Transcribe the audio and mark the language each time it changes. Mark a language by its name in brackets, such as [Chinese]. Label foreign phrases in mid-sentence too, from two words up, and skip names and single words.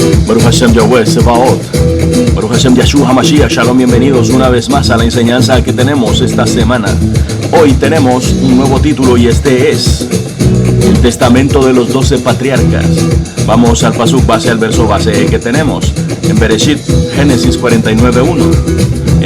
[Hebrew] ברוך השם יהוה צבאות, ברוך השם ישוע המשיח, שלום, [Spanish] bienvenidos una vez más a la enseñanza que tenemos esta semana. Hoy tenemos un nuevo título y este es el Testamento de los 12 Patriarcas. Vamos al pasuk base, al verso base que tenemos en Bereshit, Génesis 49:1.